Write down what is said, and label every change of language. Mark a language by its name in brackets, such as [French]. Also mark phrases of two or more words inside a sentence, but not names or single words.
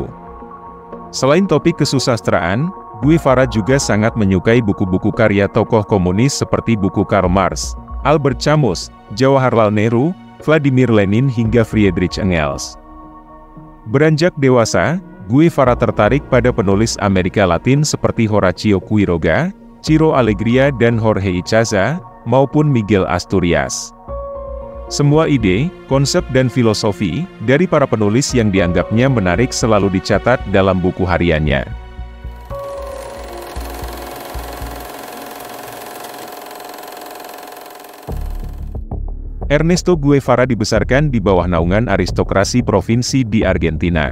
[Indonesian] Selain topik kesusastraan, Guevara juga sangat menyukai buku-buku karya tokoh komunis seperti buku Karl Marx, Albert Camus, Jawaharlal Nehru, Vladimir Lenin hingga Friedrich Engels. Beranjak dewasa, Guevara tertarik pada penulis Amerika Latin seperti Horacio Quiroga, Ciro Alegria dan Jorge Ichaza, maupun Miguel Asturias. Semua ide, konsep dan filosofi dari para penulis yang dianggapnya menarik selalu dicatat dalam buku hariannya. Ernesto Guevara dibesarkan di bawah naungan aristokrasi provinsi di Argentina.